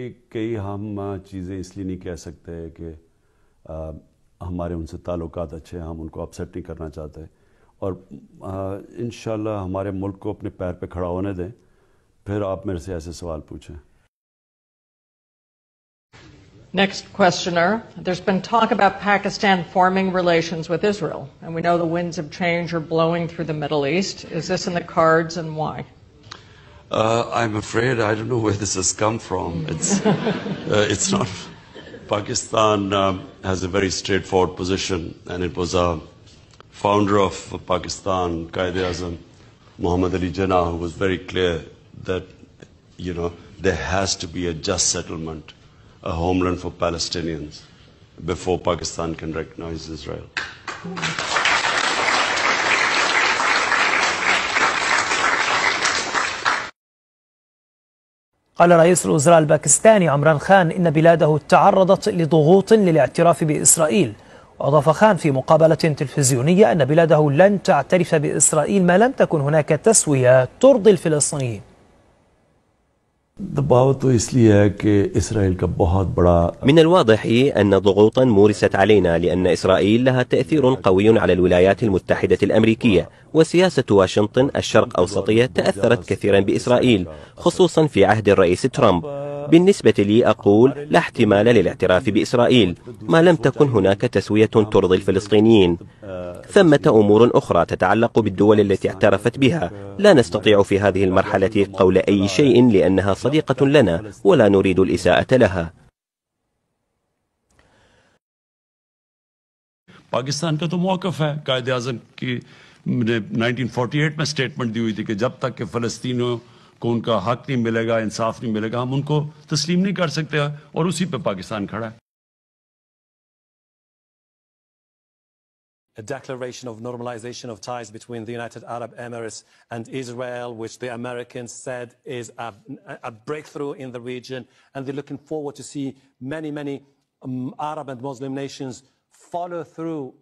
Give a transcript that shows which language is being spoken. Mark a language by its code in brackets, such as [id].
[ur] کئی ہم چیزیں اس لیے نہیں کہہ سکتے کہ ہمارے ان سے تعلقات اچھے ہیں، ہم ان کو اپسیٹ نہیں کرنا چاہتے، اور انشاءاللہ ہمارے ملک کو اپنے پیر پہ کھڑا ہونے دیں، پھر آپ میرے سے ایسے سوال پوچھیں. [en] Next questioner. There's been talk about Pakistan forming relations with Israel, and we know the winds of change are blowing through the Middle East. Is this in the cards, and why? I'm afraid I don't know where this has come from. It's not. Pakistan has a very straightforward position, and it was a founder of Pakistan, Qaid Azam Muhammad Ali Jinnah, who was very clear that, there has to be a just settlement, a homeland for Palestinians before Pakistan can recognize Israel. [ar] قال رئيس الوزراء الباكستاني عمران خان إن بلاده تعرضت لضغوط للاعتراف بإسرائيل. وأضاف خان في مقابلة تلفزيونية أن بلاده لن تعترف بإسرائيل ما لم تكن هناك تسوية ترضي الفلسطينيين. [ur] دباؤ تو اس لیے ہے کہ اسرائیل کا بہت بڑا. [ar] من الواضح أن ضغوطا مورست علينا لأن إسرائيل لها تأثير قوي على الولايات المتحدة الأمريكية، وسياسة واشنطن الشرق أوسطية تأثرت كثيرا بإسرائيل خصوصا في عهد الرئيس ترامب. بالنسبة لي أقول لا احتمال للاعتراف بإسرائيل ما لم تكن هناك تسوية ترضي الفلسطينيين. ثمة أمور أخرى تتعلق بالدول التي اعترفت بها، لا نستطيع في هذه المرحلة قول أي شيء لأنها صديقة لنا ولا نريد الإساءة لها. [ur] پاکستان کا تو موقف ہے، قائد اعظم کی 1948 میں سٹیٹمنٹ دی ہوئی تھی کہ جب تک کہ فلسطینیوں کو ان کا حق نہیں ملے گا، انصاف نہیں ملے گا، ہم ان کو تسلیم نہیں کر سکتے، اور اسی پہ پاکستان کھڑا ہے. [en] A declaration of normalization of ties between the United Arab Emirates and Israel, which the Americans said is a breakthrough in the region, and they're looking forward to see many Arab and Muslim nations follow through.